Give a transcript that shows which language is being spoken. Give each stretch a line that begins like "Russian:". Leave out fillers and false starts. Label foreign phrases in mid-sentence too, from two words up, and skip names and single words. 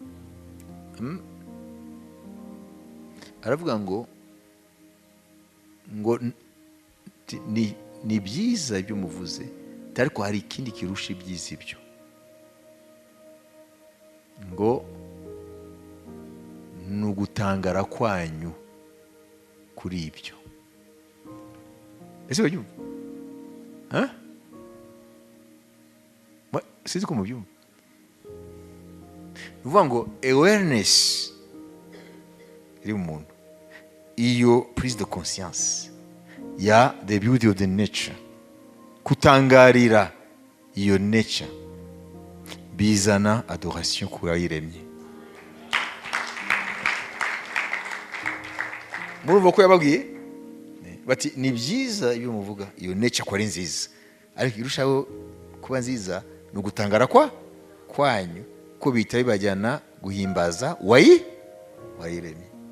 Kinyarwanda: Aravuga ngo ni byiza ibyo muvuze, ariko hari ikindi kirusha ibyiza ibyo, ngo ni ugutangara kwanyu kuri ibyo. Ese wabyumva? Sinzi ko mubyumva. Uvuga ngo awareness iri mu muntu, iyo
French: prise de conscience
Kinyarwanda: ya
English: the beauty of the nature,
Kinyarwanda: kutangarira iyo nature, bizana adoration ku yayiremye. Murumva ko yababwiye bati ni byiza ibyo muvuga, iyo nature ko ari nziza, ariko irushaho kuba nziza ni ugutangara kwanyu, ko bita bibajyana guhimbaza wayiremye.